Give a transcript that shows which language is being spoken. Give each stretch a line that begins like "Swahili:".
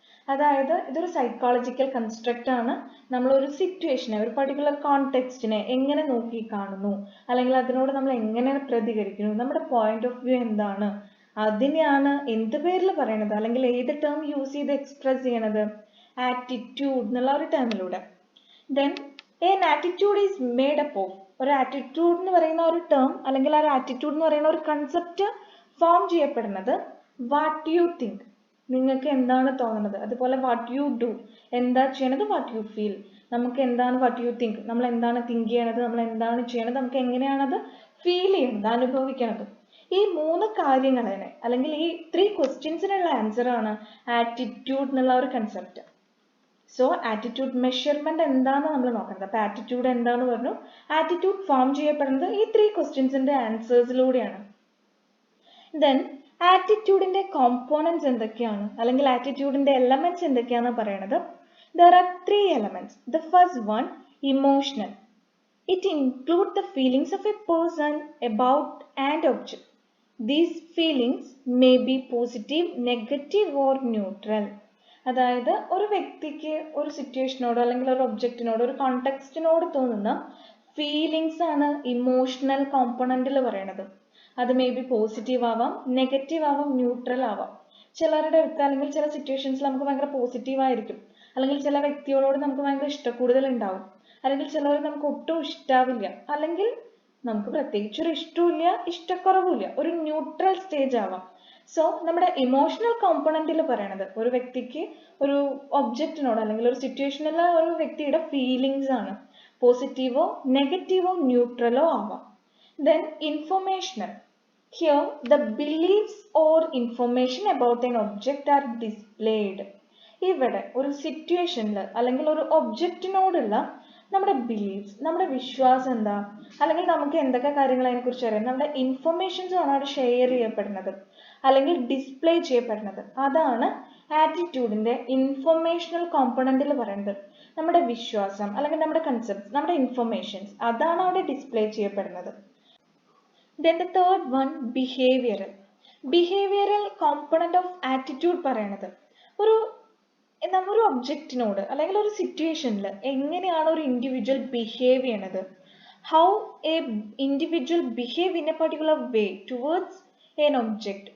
Malayalam: അതായത് ഇതൊരു psychological construct ആണ്. നമ്മളൊരു സിറ്റുവേഷനെ, ഒരു പർട്ടിക്കുലർ കോണ്ടെക്സ്റ്റിനെ എങ്ങനെ നോക്കി കാണുന്നു, അല്ലെങ്കിൽ അതിനോട് നമ്മൾ എങ്ങനെ പ്രതികരിക്കുന്നു, നമ്മുടെ പോയിന്റ് ഓഫ് വ്യൂ എന്താണ്, അതിനെയാണ് എന്ത് പേരിൽ പറയണത്, അല്ലെങ്കിൽ ഏത് ടേം യൂസ് ചെയ്ത് എക്സ്പ്രസ് ചെയ്യണത്? ആറ്റിറ്റ്യൂഡ് എന്നുള്ള ഒരു ടേമിലൂടെ.
English: Then an attitude is made up of.
Malayalam: ഒരു ആറ്റിറ്റ്യൂഡ് എന്ന് പറയുന്ന ഒരു ടേം, അല്ലെങ്കിൽ ആ ആറ്റിറ്റ്യൂഡ് എന്ന് പറയുന്ന ഒരു കൺസെപ്റ്റ് ഫോം ചെയ്യപ്പെടുന്നത്
English: what you think,
Malayalam: നിങ്ങൾക്ക് എന്താണ് തോന്നുന്നത്, അതുപോലെ
English: what you do,
Malayalam: എന്താ ചെയ്യണത്,
English: what you feel,
Malayalam: നമുക്ക് എന്താണ് വാട്ട് യു തിങ്ക്, നമ്മൾ എന്താണ് തിങ്ക് ചെയ്യണത്, നമ്മൾ എന്താണ് ചെയ്യണത്, നമുക്ക് എങ്ങനെയാണത് ഫീൽ ചെയ്യണത്, അനുഭവിക്കണത്. ഈ 3 കാര്യങ്ങളെ, അല്ലെങ്കിൽ ഈ 3 ക്വസ്റ്റ്യൻസിനുള്ള ആൻസർ ആണ് ആറ്റിറ്റ്യൂഡ് എന്നുള്ള ഒരു കൺസെപ്റ്റ്. സോ ആറ്റിറ്റ്യൂഡ് മെഷർമെന്റ് എന്താന്ന് നമ്മൾ നോക്കുന്നത്. അപ്പൊ ആറ്റിറ്റ്യൂഡ് എന്താന്ന് പറഞ്ഞു, ആറ്റിറ്റ്യൂഡ് ഫോം ചെയ്യപ്പെടുന്നത് ഈ 3 ക്വസ്റ്റ്യൻസിന്റെ ആൻസേഴ്സിലൂടെയാണ്. ദെൻ ആറ്റിറ്റ്യൂഡിന്റെ കോമ്പോണൻസ് എന്തൊക്കെയാണ്, അല്ലെങ്കിൽ ആറ്റിറ്റ്യൂഡിന്റെ എലമെന്റ്സ് എന്തൊക്കെയാണെന്ന് പറയുന്നത്.
English: There are 3 elements. The first one, emotional. It includes the feelings of a person about an object. These feelings may be positive, negative or neutral.
Malayalam: അതായത് ഒരു വ്യക്തിക്ക് ഒരു സിറ്റുവേഷനോട്, അല്ലെങ്കിൽ ഒരു ഒബ്ജക്റ്റിനോട്, ഒരു കോണ്ടെക്സ്റ്റിനോട് തോന്നുന്ന ഫീലിങ്സ് ആണ് ഇമോഷണൽ കോമ്പണന്റിൽ പറയണത്. അത് മേ ബി പോസിറ്റീവ് ആവാം, നെഗറ്റീവ് ആവാം, ന്യൂട്രൽ ആവാം. ചിലരുടെ അടുത്ത് അല്ലെങ്കിൽ ചില സിറ്റുവേഷൻസിൽ നമുക്ക് ഭയങ്കര പോസിറ്റീവ് ആയിരിക്കും, അല്ലെങ്കിൽ ചില വ്യക്തികളോട് നമുക്ക് ഭയങ്കര ഇഷ്ടക്കൂടുതൽ ഉണ്ടാവും, അല്ലെങ്കിൽ ചിലർ നമുക്ക് ഒട്ടും ഇഷ്ടാവില്ല, അല്ലെങ്കിൽ നമുക്ക് പ്രത്യേകിച്ച് ഒരു ഇഷ്ടമില്ല, ഇഷ്ടക്കുറവില്ല, ഒരു ന്യൂട്രൽ സ്റ്റേജ് ആവാം. സോ നമ്മുടെ ഇമോഷണൽ കോമ്പണന്റിൽ പറയണത് ഒരു വ്യക്തിക്ക് ഒരു ഒബ്ജക്റ്റിനോട്, അല്ലെങ്കിൽ ഒരു സിറ്റുവേഷനിലെ ഒരു വ്യക്തിയുടെ ഫീലിങ്സ് ആണ്. പോസിറ്റീവോ നെഗറ്റീവോ ന്യൂട്രലോ ആവാം.
English: Then informational. Here the beliefs or information about an object are displayed.
Malayalam: ഇവിടെ ഒരു സിറ്റുവേഷനിൽ അല്ലെങ്കിൽ ഒരു ഒബ്ജക്റ്റിനോടുള്ള നമ്മുടെ ബിലീഫ്സ്, നമ്മുടെ വിശ്വാസം എന്താ, അല്ലെങ്കിൽ നമുക്ക് എന്തൊക്കെ കാര്യങ്ങൾ അതിനെക്കുറിച്ച് അറിയാം, നമ്മുടെ ഇൻഫർമേഷൻസ് ആണ് അവിടെ ഷെയർ ചെയ്യപ്പെടുന്നത്, അല്ലെങ്കിൽ ഡിസ്പ്ലേ ചെയ്യപ്പെടുന്നത്. അതാണ് ആറ്റിറ്റ്യൂഡിന്റെ ഇൻഫർമേഷണൽ കോമ്പണന്റിൽ പറയുന്നത്. നമ്മുടെ വിശ്വാസം, അല്ലെങ്കിൽ നമ്മുടെ കൺസെപ്റ്റ്സ്, നമ്മുടെ ഇൻഫർമേഷൻസ്, അതാണ് അവിടെ ഡിസ്പ്ലേ ചെയ്യപ്പെടുന്നത്.
English: Then the third one, behavioral.
Malayalam: Behavioural component of attitude പറയണത് ഒരു ഒബ്ജക്റ്റിനോട് അല്ലെങ്കിൽ ഒരു സിറ്റുവേഷനിൽ എങ്ങനെയാണ് ഒരു ഇൻഡിവിജ്വൽ ബിഹേവ് ചെയ്യണത്,
English: How a individual behave in a particular way towards an object.